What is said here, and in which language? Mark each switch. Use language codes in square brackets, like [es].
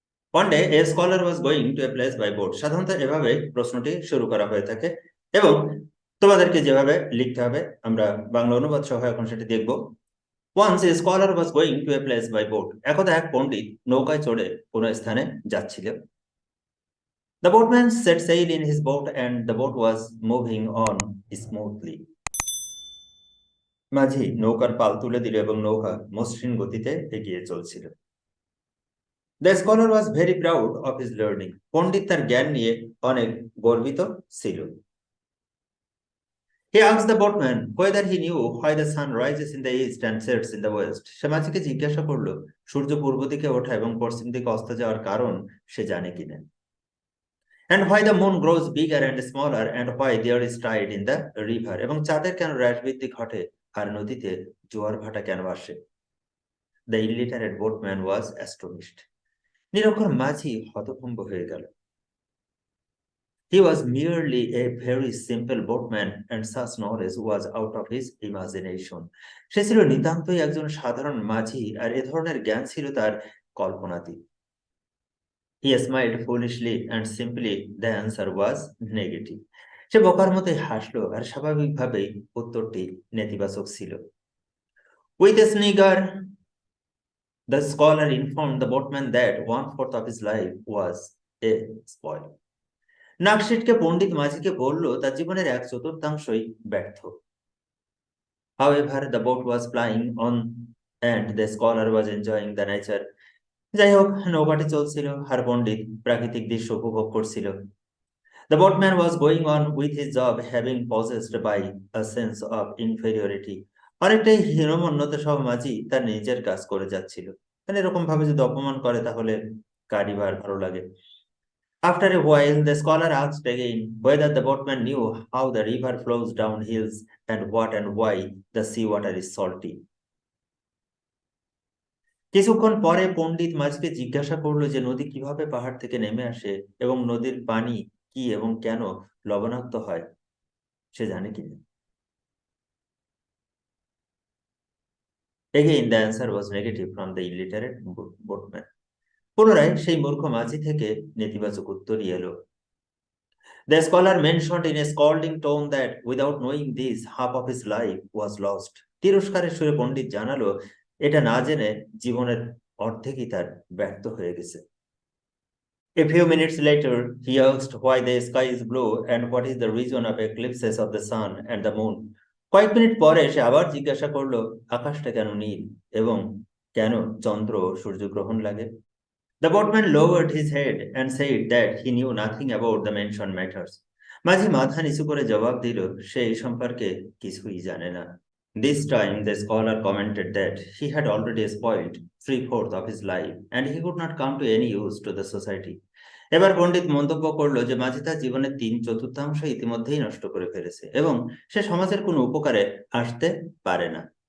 [en] One day a scholar was going to a place by boat. [bn] সাধারণত এভাবে প্রশ্নটি শুরু করা হয়ে থাকে এবং তোমাদেরকে যেভাবে লিখতে হবে আমরা বাংলা অনুবাদ সহ এখন সেটি দেখব। [en] Once a scholar was going to a place by boat. [bn] একদা এক পণ্ডিত নৌকায় চড়ে কোনো স্থানে যাচ্ছিল। [en] The boatman set sail in his boat and the boat was moving on smoothly. [bn] মাঝি নৌকার পাল তুলে দিল এবং নৌকা মসৃণ গতিতে এগিয়ে চলছিল। [en] The scholar was very proud of his learning. [bn] পণ্ডিত তার জ্ঞান নিয়ে অনেক গর্বিত ছিল। [en] He asked the boatman whether he knew why the sun rises in the east and sets in the west. [bn] সে মাঝিকে জিজ্ঞাসা করলো সূর্য পূর্ব দিকে ওঠা এবং পশ্চিম দিকে অস্ত যাওয়ার কারণ সে জানে কিনা। [en] And why the moon grows bigger and smaller and why there is tide in the river. [bn] এবং চাঁদের কেন হ্রাস বৃদ্ধি ঘটে আর নদীতে জোয়ার ভাটা কেন আসে। [en] The illiterate boatman was astonished. [bn] নিরক্ষর মাঝি হতভম্ব হয়ে গেল। [en] He was merely a very simple boatman and such knowledge was out of his imagination. [bn] সে ছিল নিতান্তই একজন সাধারণ মাঝি আর এ ধরনের জ্ঞান ছিল তার কল্পনাতীত। [en] He smiled foolishly and simply the answer was negative. [bn] সে বোকার মতোই হাসলো আর স্বাভাবিকভাবেই উত্তরটি নেতিবাচক ছিল। [en] With a snigger, the scholar informed the boatman that 1/4 of his life was a spoil. [bn] নাকশিটকে পণ্ডিত মাঝিকে বলল তার জীবনের 1/4 ব্যর্থ। [en] However, the boat was flying on and the scholar was enjoying the nature. [bn] যাই হোক, নৌকাটি চলছিল আর পণ্ডিত প্রাকৃতিক দৃশ্য উপভোগ করছিল। [en] The boatman was going on with his job having possessed by a sense of inferiority. [bn] অনেকটাই হীনমন্যতা সহ মাঝি তার নিজের কাজ করে যাচ্ছিল। মানে এরকম ভাবে যদি অপমান করে তাহলে কারই বা আর ভালো লাগে। [en] After a while, the scholar asked again whether the boatman knew how the river flows down hills and what and why the sea water is salty. [bn] কিছুক্ষণ পরে পণ্ডিত মাঝকে জিজ্ঞাসা করলো যে নদী কিভাবে পাহাড় থেকে নেমে আসে এবং নদীর পানি কি এবং কেন লবণাক্ত হয় সে জানে কিনা। [en] Again, the answer was negative from the illiterate boatman. [bn] পুনরায় সেই মূর্খ মাঝি থেকে নেতিবাচক উত্তরই এলো। [en] The scholar mentioned in a scolding tone that without knowing this, half of his life was lost. [bn] তিরস্কারের সুরে পণ্ডিত জানালো এটা না জেনে জীবনের অর্ধেকই তার ব্যর্থ হয়ে গেছে। [en] A few minutes later, he asked why the sky is blue and what is the reason of eclipses of the sun and the moon. [bn] কয়েক মিনিট পরে সে আবার জিজ্ঞাসা করলো আকাশটা কেন নীল এবং কেন চন্দ্র ও সূর্যগ্রহণ লাগে। [en] The boatman lowered his head and said that he knew nothing about the mentioned matters. [bn] মাঝি মাথা নিচু করে জবাব দিল সে এই সম্পর্কে কিছুই জানে না। [en] This time the scholar commented that he had already spoiled 3/4 of his life and he could not come to any use to the society. [bn] এবার পণ্ডিত মন্তব্য করলো যে মাঝি তার জীবনের 3/4 ইতিমধ্যেই নষ্ট করে ফেলেছে এবং সে সমাজের কোনো উপকারে আসতে পারে না।